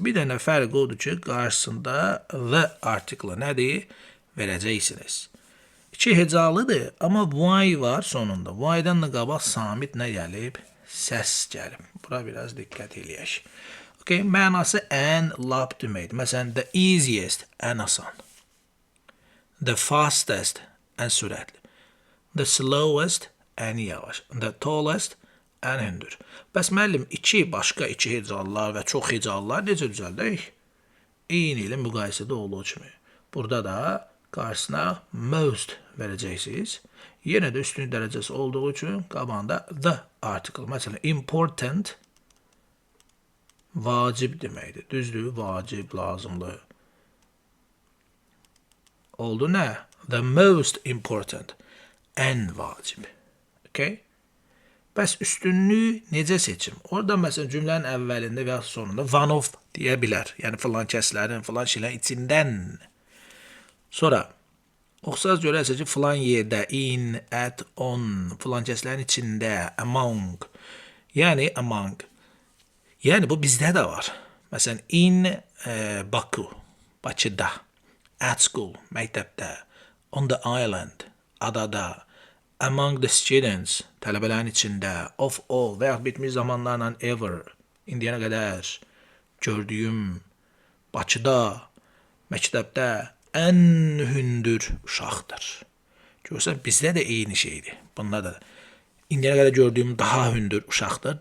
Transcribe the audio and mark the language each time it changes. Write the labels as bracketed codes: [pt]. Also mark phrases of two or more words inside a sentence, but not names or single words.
[az] Bir dənə fərq odur ki, qarşısında the artiklı nədir? Verəcəksiniz. 2 hecalıdır, amma y var sonunda. Y-dan da qabaq samit nə gəlib? Səs gəlib. Bura biraz diqqət eləyək. Okay, mənası ən lap deməkdir. Məsələn, [en] the easiest, [az] ən asan. [en] The fastest, [az] ən sürətli. [en] The slowest, [az] ən yavaş. [en] The tallest, [az] ən hündür. Bəs müəllim, başqa 2 hecalılar və çox hecalılar necə düzəldək? Eyni ilə müqayisədə olduğu kimi. Burada da qarşısına most verəcəksiniz. Yenə də üstünlük dərəcəsi olduğu üçün qabağında [en] the article. [az] Məsələn, important vacib deməkdir. Düzdür, vacib, lazımlı. Oldu nə? [en] The most important. [az] Ən vacib. Okay? Bəs üstünlüyü necə seçim? Orada məsələn cümlənin əvvəlində və ya sonunda [en] one of [az] deyə bilər. Yəni filan kəslərin, filan şeylərin içindən. Sonra oxsaz görərsiniz ki, filan yerdə, [en] in, at, on, [az] filan kəslərin içində, among. Yəni among. Yəni bu bizdə də var. Məsələn, [en] in Baku, [az] Bakıda, [en] at school, məktəbdə, on the island, adada, among the students, [az] tələbələrin içində, [en] of all [az] və yaxud bitmiş zamanlarla ever, indiyənə qədər gördüyüm Bakıda, məktəbdə ən hündür uşaqdır. Görürsən, bizdə də eyni şeydir. Bunlar da indiyənə qədər gördüyüm daha hündür uşaqdır.